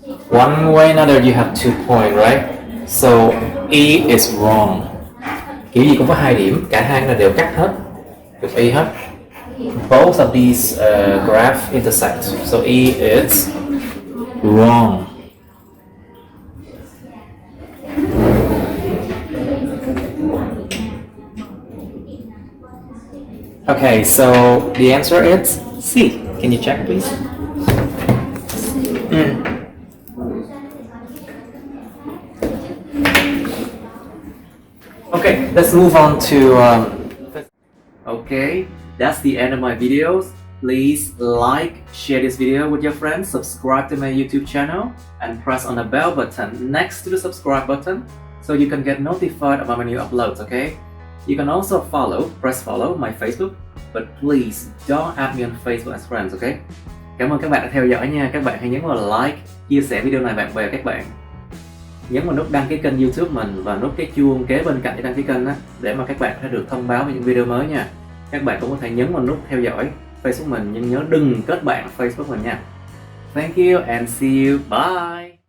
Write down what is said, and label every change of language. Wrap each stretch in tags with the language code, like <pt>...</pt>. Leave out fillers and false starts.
<en>One way another you have 2 points, right? So E is wrong.</en> <vi>Kiểu gì cũng có hai điểm, cả hai là đều cắt hết, được E hết.</vi> <en>Both of these graphs intersect, so E is wrong. Okay, so the answer is C. Can you check, please? Okay, let's move on to okay, that's the end of my videos. Please like, share this video with your friends, subscribe to my YouTube channel, and press on the bell button next to the subscribe button so you can get notified about my new uploads, okay? You can also press follow my Facebook, but please don't add me on Facebook as friends, okay?</en> <vi>Cảm ơn các bạn đã theo dõi nha. Các bạn hãy nhấn vào like, chia sẻ video này bạn bè các bạn. Nhấn vào nút đăng ký kênh YouTube mình và nút cái chuông kế bên cạnh để đăng ký kênh á, để mà các bạn sẽ được thông báo về những video mới nha. Các bạn cũng có thể nhấn vào nút theo dõi Facebook mình, nhưng nhớ đừng kết bạn Facebook mình nha.</vi> <en>Thank you and see you. Bye.</en>